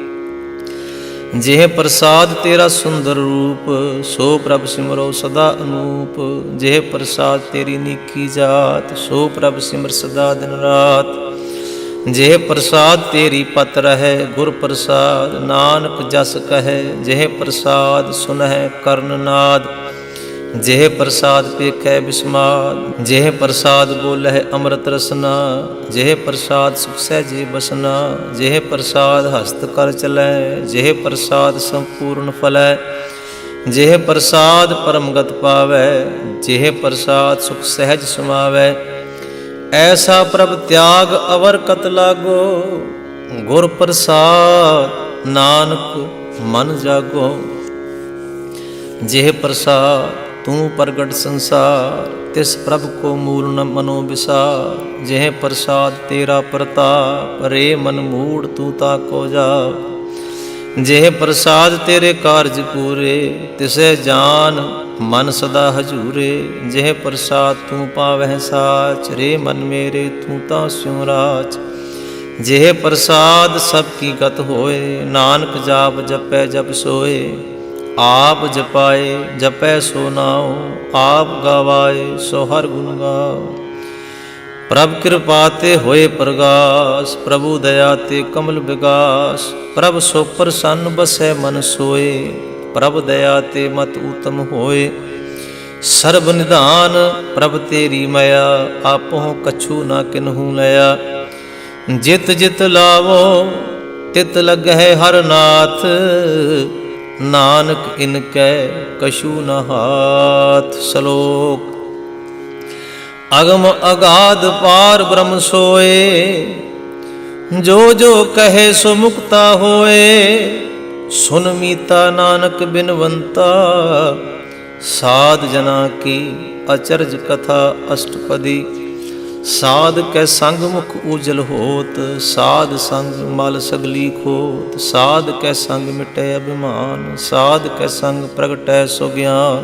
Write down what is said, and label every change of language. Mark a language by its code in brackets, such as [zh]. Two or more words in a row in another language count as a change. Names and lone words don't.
[bra] जेह प्रसाद तेरा सुंदर रूप, सो प्रभ सिमरो सदा अनूप। जेह प्रसाद तेरी निकी जात, सो प्रभ सिमर सदा दिन रात। जेह प्रसाद तेरी पत रहे गुर प्रसाद, नानक जस कहे जेह प्रसाद सुनह कर्णनाद। जेह प्रसाद पेखै बिस्माद, जेह प्रसाद बोलह अमृत रसना। जेह प्रसाद सुख सहजे बसना, जेह प्रसाद हस्त कर चलै। जेह प्रसाद संपूर्ण फलै, जेह प्रसाद परमगत पावै। जेह प्रसाद सुख सहज समावै, ऐसा प्रभ त्याग अवर कत लागो। गुर प्रसाद नानक मन जागो, जेह प्रसाद तू प्रगट संसार। तिस प्रभ को मूल न मनो विसार, जेह प्रसाद तेरा प्रताप। रे मन मूढ़ तू ताको जा, जेह प्रसाद तेरे कारज पूरे। तिसे जान मन सदा हजूरे, जेह प्रसाद तू पावह साच। रे मन मेरे तू ता स्यों राच, जेह प्रसाद सब की गत होए। नानक जाप जपै जप सोए, आप जपाए जपै सो नाओ। आप गावाए सो हर गुण गाओ, प्रभ कृपा ते होए प्रगास। प्रभु दया ते कमल विगास, प्रभ सो प्रसन्न बसै मन सोए। प्रभ दया ते मत उत्तम होए, सर्ब निधान प्रभ तेरी मया। आपो कछु ना किन्हू लया, जित जित लावो तित लगै हर नाथ। नानक इनकै कछु न हाथ। श्लोक अगम अगाध पार ब्रह्म सोए, जो जो कहे सो मुक्ता होए। सुन मीता नानक बिनवंता, साध जना की अचरज कथा अष्टपदी। साध कै संग मुख उजल होत, साध संग मल सगली खोत। साध कै संग मिटै अभिमान, साध कै संग प्रगटै सो ज्ञान।